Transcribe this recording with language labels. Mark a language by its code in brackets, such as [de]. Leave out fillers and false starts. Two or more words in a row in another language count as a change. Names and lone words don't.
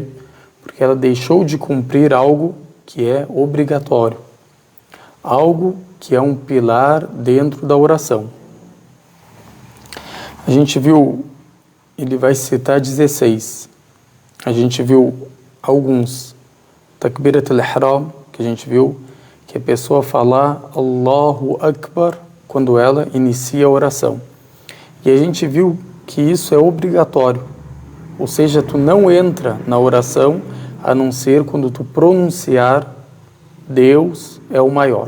[pt] Porque ela deixou de cumprir algo que é obrigatório, algo que é um pilar dentro da oração. A gente viu, ele vai citar 16. A gente viu alguns. [ar] تكبيرة الإحرام, [pt] que a gente viu, que a pessoa falar [ar] الله أكبر [pt] quando ela inicia a oração. E a gente viu que isso é obrigatório. Ou seja, tu não entra na oração a não ser quando tu pronunciar Deus é o maior.